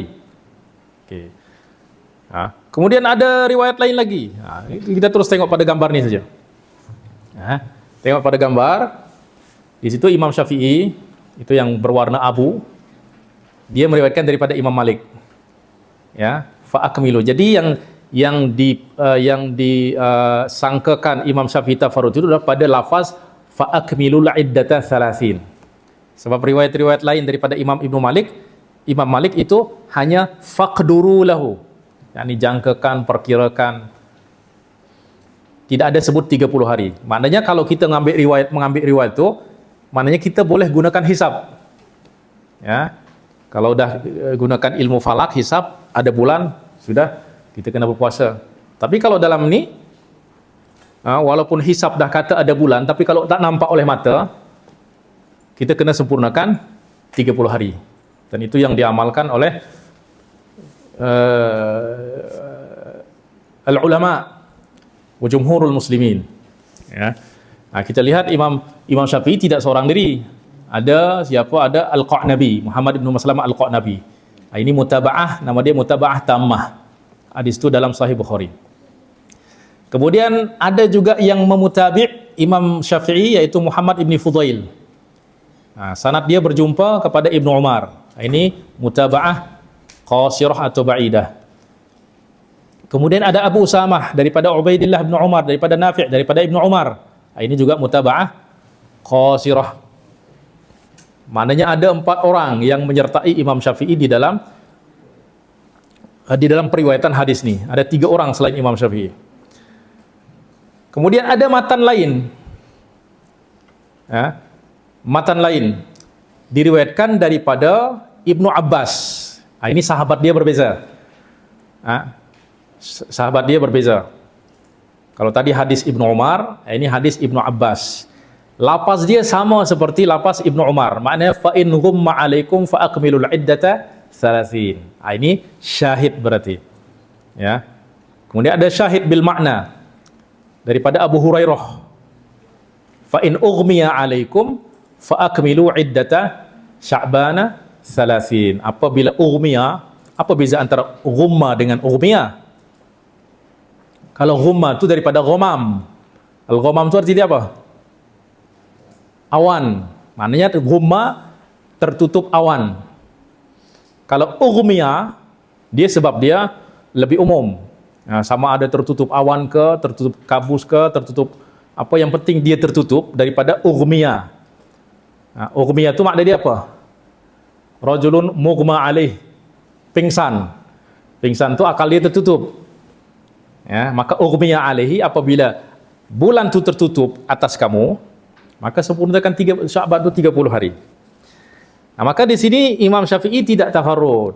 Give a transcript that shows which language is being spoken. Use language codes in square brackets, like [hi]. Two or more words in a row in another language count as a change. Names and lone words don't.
[ms] Okey. Kemudian ada riwayat lain lagi. Kita terus tengok pada gambar ni saja. Tengok pada gambar. Di situ Imam Syafi'i itu yang berwarna abu, dia meriwayatkan daripada Imam Malik. Ya, [ar] فأكملوا. [ms] Jadi yang disangkakan Imam Syafi'i tafarrud itu adalah pada lafaz [ar] فأكملوا العدة ثلاثين. [ms] Sebab riwayat-riwayat lain daripada Imam Imam Malik itu hanya [ar] فاقدروا له. [ms] Yakni jangkakan, perkirakan. Tidak ada sebut 30 hari. Maknanya kalau kita mengambil riwayat itu, maknanya kita boleh gunakan hisab. Ya. Kalau dah gunakan ilmu falak, hisab, ada bulan, sudah kita kena berpuasa. Tapi kalau dalam ni, walaupun hisab dah kata ada bulan, tapi kalau tak nampak oleh mata, kita kena sempurnakan 30 hari. Dan itu yang diamalkan oleh [ar] العلماء وجمهور المسلمين. [ms] Ya. Kita lihat Imam Syafi'i tidak seorang diri. Ada siapa? Ada Al-Qa'nabi, Muhammad bin Maslamah Al-Qa'nabi. Ini mutaba'ah, nama dia [ar] متابعة تامة. [ms] Hadis itu dalam Sahih Bukhari. Kemudian ada juga yang memutabi' Imam Syafi'i, yaitu Muhammad ibn Fudail. Sanad dia berjumpa kepada Ibnu Umar. Ini [ar] متابعة قاصرة [ms] atau ba'idah. Kemudian ada Abu Usamah daripada Ubaidillah bin Umar, daripada Nafi', daripada Ibnu Umar. Ini juga [ar] متابعة قاصرة. [ms] Maknanya ada 4 orang yang menyertai Imam Syafi'i di dalam periwayatan hadis ni. Ada 3 orang selain Imam Syafi'i. Kemudian ada matan lain. Matan lain diriwayatkan daripada Ibnu Abbas. Ini sahabat dia berbeza. Sahabat dia berbeza. Kalau tadi hadis Ibnu Umar, ini hadis Ibnu Abbas. Lafaz dia sama seperti lafaz Ibnu Umar. Maknanya [ar] فإن غم عليكم فأكملوا العدة ثلاثين. [ms] Ini syahid berarti. Ya. Kemudian ada [ar] شاهد بالمعنى [ms] daripada Abu Hurairah. [ar] فإن أغمي عليكم فأكملوا عدة شعبان ثلاثين. [ms] Apabila ughmiya, apa beza antara ghumma dengan ughmiya? Kalau ghumma itu daripada ghamam. Al-ghamam itu artinya apa? Awan. Maknanya ghumma tertutup awan. Kalau ughmiya, dia sebab dia lebih umum. Sama ada tertutup awan ke, tertutup kabus ke, tertutup apa, yang penting dia tertutup daripada ughmiya. Ughmiya itu makna dia apa? [ar] رجل مغمى عليه, [ms] pingsan. Pingsan itu akal dia tertutup. Ya, maka [ar] أغمي عليه, [ms] apabila bulan itu tertutup atas kamu, maka sempurnakan Sya'ban itu 30 hari. Maka di sini Imam Syafi'i tidak tafarrud.